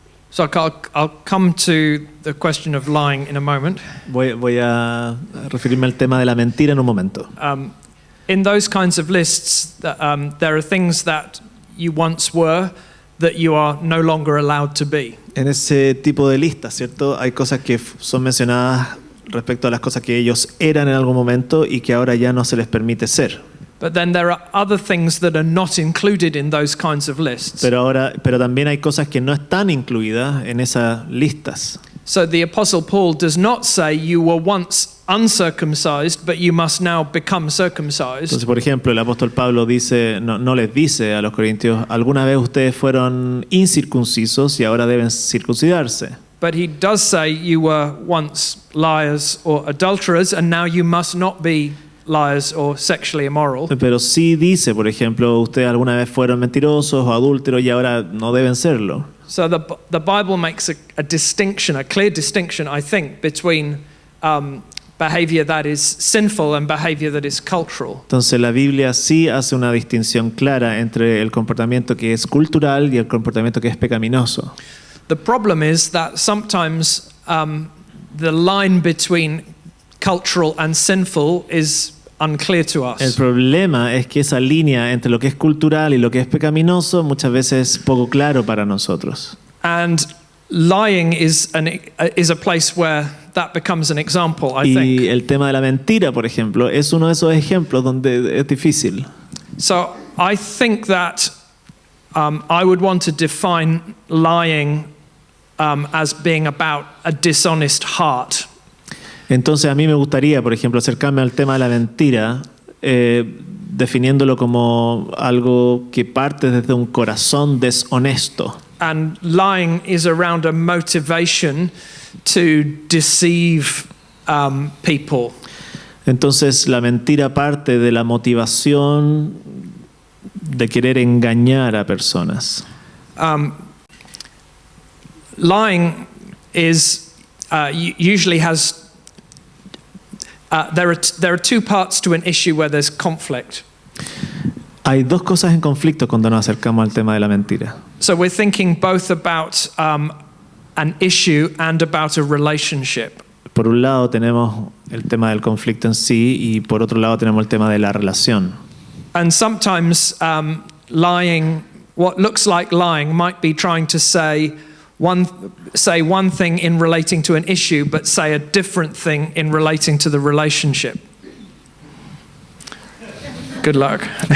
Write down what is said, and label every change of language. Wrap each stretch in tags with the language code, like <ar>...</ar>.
<en>So I'll come to the question of lying in a moment.</en> <es>Voy a referirme al tema de la mentira en un momento.</es> <en>In those kinds of lists, there are things that you once were that you are no longer allowed to be.</en> <es>En ese tipo de listas, ¿cierto? Hay cosas que son mencionadas respecto a las cosas que ellos eran en algún momento y que ahora ya no se les permite ser.</es> <en>But then there are other things that are not included in those kinds of lists.</en> <es>Pero también hay cosas que no están incluidas en esas listas.</es> <en>So the Apostle Paul does not say you were once uncircumcised, but you must now become circumcised.</en> <es>Entonces, por ejemplo, el apóstol Pablo no les dice a los corintios, alguna vez ustedes fueron incircuncisos y ahora deben circuncidarse.</es> <en>But he does say you were once liars or adulterers, and now you must not be liars or sexually immoral.</en> <es>Pero sí dice, por ejemplo, ustedes alguna vez fueron mentirosos o adúlteros y ahora no deben serlo.</es> <en>So the Bible makes a distinction, a clear distinction, I think, between behavior that is sinful and behavior that is cultural.</en> <es>Entonces la Biblia sí hace una distinción clara entre el comportamiento que es cultural y el comportamiento que es pecaminoso.</es> <en>The problem is that sometimes the line between cultural and sinful is unclear to us.</en> <es>El problema es que esa línea entre lo que es cultural y lo que es pecaminoso muchas veces es poco claro para nosotros.</es> <en>And lying is a place where that becomes an example, I think.</en> <es>Y el tema de la mentira, por ejemplo, es uno de esos ejemplos donde es difícil.</es> <en>So I think that I would want to define lying as being about a dishonest heart.</en> <es>Entonces a mí me gustaría, por ejemplo, acercarme al tema de la mentira, definiéndolo como algo que parte desde un corazón deshonesto.</es> <en>And lying is around a motivation to deceive people.</en> <es>Entonces la mentira parte de la motivación de querer engañar a personas.</es> <en>Lying is usually has there are two parts to an issue where there's conflict.</en> <es>Hay dos cosas en conflicto cuando nos acercamos al tema de la mentira.</es> <en>So we're thinking both about an issue and about a relationship.</en> <es>Por un lado tenemos el tema del conflicto en sí y por otro lado tenemos el tema de la relación.</es> <en>And sometimes lying, what looks like lying, might be trying to say one thing in relating to an issue, but say a different thing in relating to the relationship. Good luck.</en>